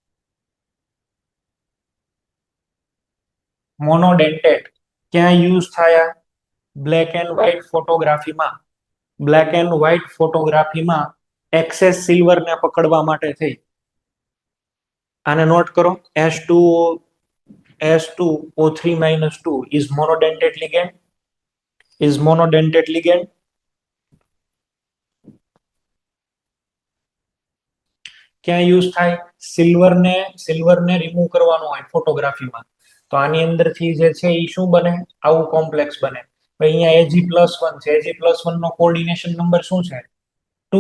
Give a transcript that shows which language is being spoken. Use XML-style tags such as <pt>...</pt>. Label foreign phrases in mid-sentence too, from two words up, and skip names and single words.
<gu>મોનોડેન્ટેટ ક્યાં યુઝ થાય?</gu> <en>black and white</en> <gu>ફોટોગ્રાફીમાં.</gu> <en>black and white</en> <gu>ફોટોગ્રાફીમાં</gu> <en>excess silver</en> <gu>ને પકડવા માટે થઈ. આને નોટ કરો.</gu> <en>S2O3 is monodentate ligand. Is monodentate ligand.</en> <gu>ક્યાં યુઝ થાય? સિલ્વર ને રિમૂવ કરવાનું હોય ફોટોગ્રાફીમાં. તો આની અંદરથી જે છે એ શું બને? આવું કોમ્પ્લેક્સ બને. અહીંયા Ag+1 છે. Ag+1 નો</gu> <en>coordination number</en> <gu>શું છે? 2.</gu>